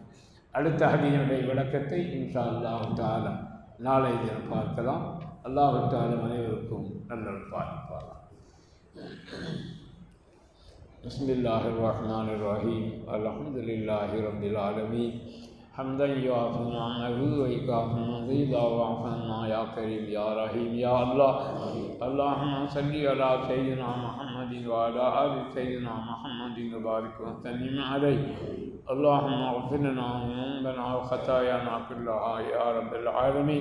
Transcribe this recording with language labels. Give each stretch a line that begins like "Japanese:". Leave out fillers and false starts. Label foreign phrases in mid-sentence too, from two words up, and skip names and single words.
Tamil: அடுத்த ஹதீஸுடைய விளக்கத்தை
Arabic: إن شاء الله تعالى
Tamil: நாளை தினம் பார்க்கலாம்.
Arabic: الله تعالى
Tamil: அனைவருக்கும் நல்லல் பாலிப்பார்.
Arabic: بسم الله الرحمن الرحيم. الحمد لله رب العالمين. حمدا يوافي نعمه ويكافئ مزيدا واعف عنا يا كريم يا رحيم يا الله. اللهم صل على سيدنا محمد وعلى آل سيدنا محمد وبارك وسلم عليه. اللهم اغفر لنا ذنوبنا وخطايانا كلها يا رب العالمين.